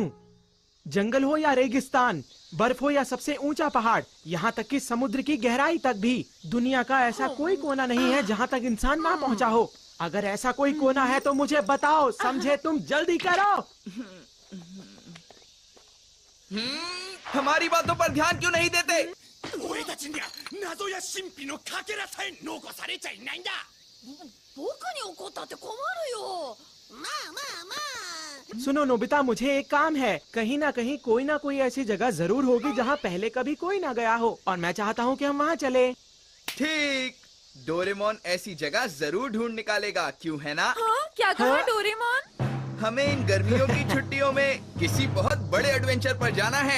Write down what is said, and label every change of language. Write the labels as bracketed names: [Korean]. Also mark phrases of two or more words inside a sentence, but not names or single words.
[Hindi] जंगल हो या रेगिस्तान, बर्फ हो या सबसे ऊंचा पहाड़, यहाँ तक कि समुद्र की गहराई तक भी दुनिया का ऐसा कोई कोना नहीं है जहाँ तक इंसान ना पहुँचा हो। अगर ऐसा कोई कोना है तो मुझे बताओ, समझे? तुम जल्दी करो। हमारी बातों पर ध्यान क्यों नहीं देते? [Japanese] 俺たちには謎や神秘のかけらさえ残されちゃいないんだ。僕に怒ったって困るよ。まあまあまあ。 [Hindi] सुनो नोबिता, मुझे एक काम है। कहीं ना कोई ऐसी जगह जरूर होगी जहाँ पहले कभी कोई ना गया हो, और मैं चाहता हूँ कि हम वहाँ चले। ठीक, डोरेमोन ऐसी जगह जरूर ढूंढ निकालेगा, क्यों है ना? हाँ, क्या कहा डोरेमोन? हमें इन गर्मियों की छुट्टियों में किसी बहुत बड़े एडवेंचर पर जाना है।